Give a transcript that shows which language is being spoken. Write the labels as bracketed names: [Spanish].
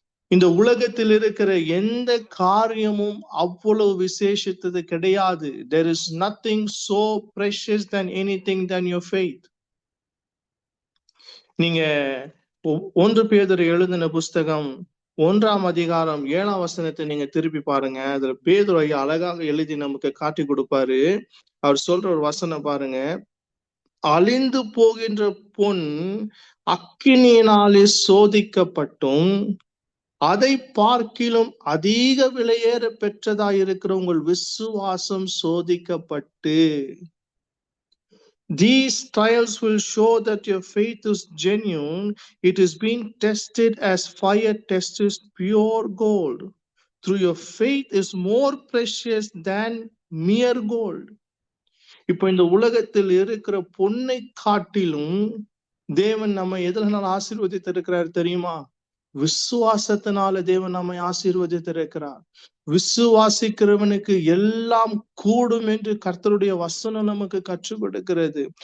[Tamil] இந்த உலகத்தில் இருக்கிற எந்த காரியமும் அவ்வளவு விசேஷித்தது கிடையாது. [English] There is nothing so precious than anything than your faith. [Tamil] நீங்க 1 பேதுரு எழுதின புஸ்தகம் 1:7 நீங்க திருப்பி பாருங்க. அதுல பேதுரு ஐயா அழகாக எழுதி நமக்கு காட்டி கொடுப்பாரு. அவர் சொல்ற ஒரு வசனம் பாருங்க. அழிந்து போகின்ற பொன் அக்கினியினாலே சோதிக்கப்பட்டும் அதை பார்க்கிலும் அதிக விலையேற பெற்றதாயிருக்கிற உங்கள் விசுவாசம் சோதிக்கப்பட்டு. [English] These trials will show that your faith is genuine. It is being tested as fire tests pure gold. through your faith is more precious than mere gold. [Tamil] இப்போ இந்த உலகத்தில் இருக்கிற பொன்னை காட்டிலும் தேவன் நம்ம எதனால் ஆசீர்வதித்திருக்கிறார் தெரியுமா? விசுவாசத்தினால தேவன் நம்மை ஆசீர்வதித்திருக்கிறார். விசுவாசிக்கிறவனுக்கு எல்லாம் கூடும் என்று கர்த்தருடைய வசனம் நமக்கு கற்றுக் கொடுக்கிறது.